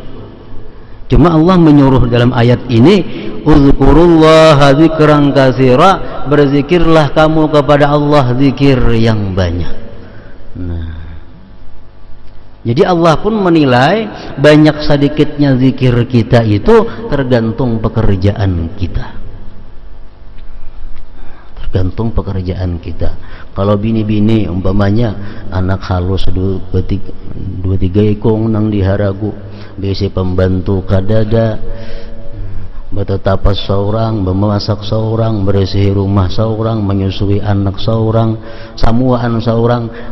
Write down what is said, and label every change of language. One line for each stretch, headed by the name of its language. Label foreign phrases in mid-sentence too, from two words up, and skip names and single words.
Indonesian: Cuma Allah menyuruh dalam ayat ini,
Arabic: uzkurullaha dzikran katsira,
Indonesian: berzikirlah kamu kepada Allah zikir yang banyak. Nah, jadi Allah pun menilai banyak sedikitnya zikir kita itu tergantung pekerjaan kita. tergantung pekerjaan kita.
Banjar: Kalau bini-bini umpamanya anak halus dua tiga ikung nang diharagu biasa pembantu kadada betetapas seorang, memasak seorang, bersih rumah seorang, menyusui anak seorang, samuaan seorang.